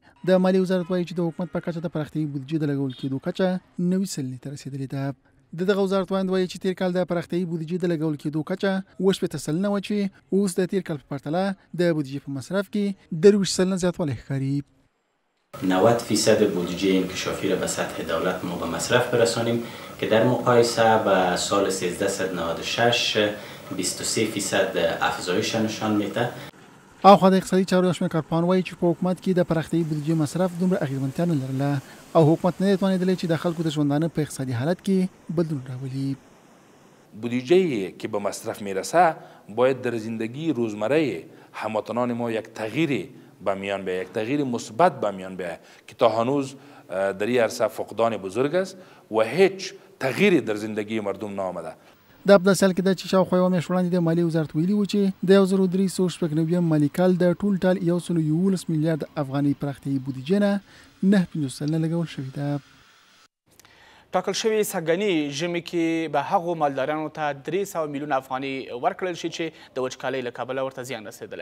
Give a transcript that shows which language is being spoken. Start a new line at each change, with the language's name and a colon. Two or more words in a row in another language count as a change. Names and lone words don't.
Pashto: د مالیې وزارت وایي چې د حکومت په کچه د پراختیایي بودیجې د لګول کېدو کچه 90 سلنې ته رسیدلې ده. د دغه وزارت وایي چې تیر کال د پراختیایي بودیجې د لګول کېدو کچه 80 سلنه وه چې اوس د تیر کال په پرتله د بودیجې په مصرف کې 23 سلنه زیاتوالی ښکاري.
Persian: 90% بودجه انکشافی را به سطح دولت ما به مصرف برسانیم که در مقایسه با سال 1396 23% افزایش نشان میده.
Pashto: او خو د اقتصادي چارو رسمي کارپوهان وایي چې په حکومت کې د پراختیایي بودیجې مصرف دومره اغېزمنتیا نه لرله او حکومت نه دی توانېدلی چې د خلکو د ژوندانه په اقتصادي حالت کې بدلون راولي.
Persian: بودجه که به مصرف میرسه باید در زندگی روزمره هموطنان ما یک تغییر به میان بیاید، یک تغییر مثبت به میان بیاید که تا هنوز در این عرصه فقدان بزرگ است و هیچ تغییری در زندگی مردم نآمده.
Pashto: د ابداسیال کې د چې شاوخوا یوه میاشت وړاندې د مالیې وزارت ویلي و چې د 1390 مالي کال د ټول ټال 111 میلیارد افغانۍ پراختیایي بودیجې نه 9.50 سلنه لګول شوې ده. ټاکل شوې سږني ژمي کې به هغو مالدارانو ته 300 میلیون افغانۍ ورکړل شي چې د وچکالۍ له کبله ورته زیان رسېدلی.